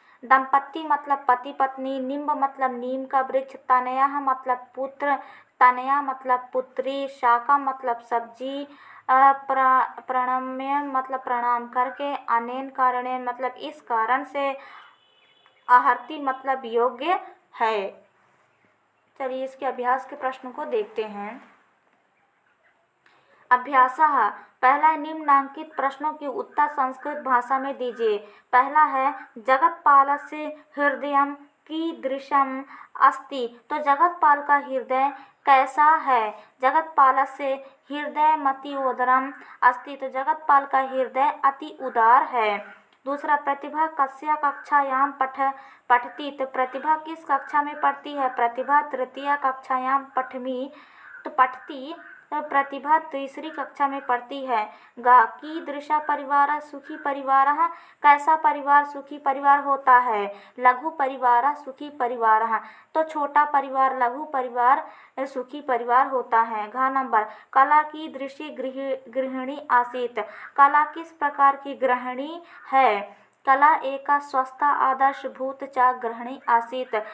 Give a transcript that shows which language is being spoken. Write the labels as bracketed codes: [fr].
[hi] दंपत्ति मतलब पति पत्नी, निम्ब मतलब नीम का वृक्ष, तनयः मतलब पुत्र, तनया मतलब पुत्री, शाका मतलब सब्जी, प्रणम्य मतलब प्रणाम करके, अनेन कारणेन मतलब इस कारण से, आहर्ति मतलब योग्य है। चलिए इसके अभ्यास के प्रश्नों को देखते हैं। अभ्यासः पहला, निम्नांकित प्रश्नों की उत्तर संस्कृत भाषा में दीजिए। पहला है [sa] जगतपालस्य हृदयं कीदृशम् अस्ति। [hi] तो जगतपाल का हृदय कैसा है? [sa] जगतपालस्य हृदयमति उदारम् अस्ति। [hi] तो जगतपाल का हृदय अति उदार है। दूसरा, [sa] प्रतिभा कस्या कक्षायां पठति। [hi] तो प्रतिभा किस कक्षा में पढ़ती है? [sa] प्रतिभा तृतीया कक्षायां पठति। [hi] प्रतिभा तीसरी कक्षा में पढ़ती है। [sa] कीदृशः परिवारः सुखी परिवारः। [hi] कैसा परिवार सुखी परिवार होता है? [sa] लघु परिवारः सुखी परिवारः। [hi] तो छोटा परिवार, लघु परिवार सुखी परिवार होता है। [sa] नंबर, कला कीदृशी गृहिणी आसीत्। [hi] कला किस प्रकार की गृहिणी है? [sa] कला एक स्वस्थ आदर्शभूत च गृहिणी आसीत्।